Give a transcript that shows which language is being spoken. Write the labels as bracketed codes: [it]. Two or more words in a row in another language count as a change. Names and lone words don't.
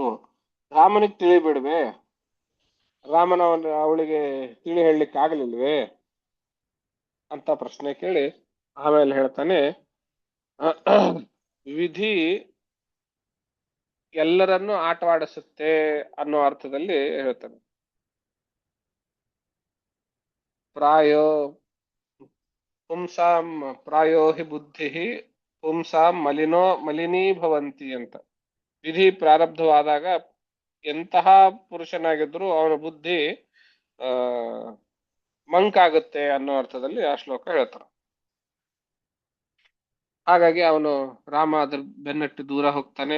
[kn] ರಾಮನಿಗೆ ತಿಳಿಬಿಡ್ವೆ, ರಾಮನ ಅವಳಿಗೆ ತಿಳಿ ಹೇಳಲಿಕ್ಕೆ ಆಗ್ಲಿಲ್ವೇ ಅಂತ ಪ್ರಶ್ನೆ ಕೇಳಿ ಆಮೇಲೆ ಹೇಳ್ತಾನೆ, ವಿಧಿ ಎಲ್ಲರನ್ನೂ ಆಟವಾಡಿಸುತ್ತೆ ಅನ್ನೋ ಅರ್ಥದಲ್ಲಿ ಹೇಳ್ತಾನೆ. [sa] ಪ್ರಾಯೋ ಪುಂಸಾಂ ಪ್ರಾಯೋ ಹಿ ಬುದ್ಧಿ ಪುಂಸಾಂ ಮಲಿನೀಭವಂತಿ ಅಂತ. [kn] ವಿಧಿ ಪ್ರಾರಬ್ಧವಾದಾಗ ಎಂತಹ ಪುರುಷನಾಗಿದ್ರು ಅವನ ಬುದ್ಧಿ ಮಂಕಾಗುತ್ತೆ ಅನ್ನೋ ಅರ್ಥದಲ್ಲಿ ಆ ಶ್ಲೋಕ ಹೇಳ್ತಾರೆ. ಹಾಗಾಗಿ ಅವನು ರಾಮ ಅದ್ರ ಬೆನ್ನಟ್ಟಿ ದೂರ ಹೋಗ್ತಾನೆ.